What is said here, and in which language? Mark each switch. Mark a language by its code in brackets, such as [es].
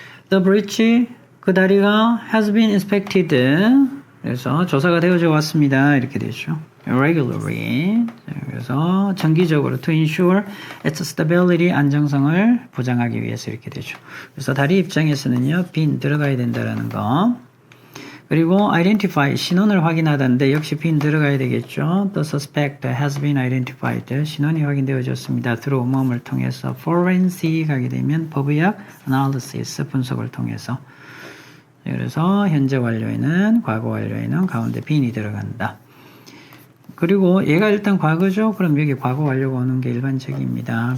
[en] The bridge, [ko] 그 다리가 [en] has been inspected. [ko] 그래서 조사가 되어져 왔습니다. 이렇게 되죠. [en] Regularly. [ko] 그래서 정기적으로 [en] to ensure its stability, [ko] 안정성을 보장하기 위해서 이렇게 되죠. 그래서 다리 입장에서는요, been 들어가야 된다라는 거. 그리고 identify, 신원을 확인하다는데 역시 been 들어가야 되겠죠. [en] The suspect has been identified. [ko] 신원이 확인되어졌습니다. through 모험을 통해서 forensic 하게 되면 법의학 analysis, 분석을 통해서. 그래서 현재 완료에는, 과거 완료에는 가운데 bean이 들어간다. 그리고 얘가 일단 과거죠. 그럼 여기 과거 완료가 오는 게 일반적입니다.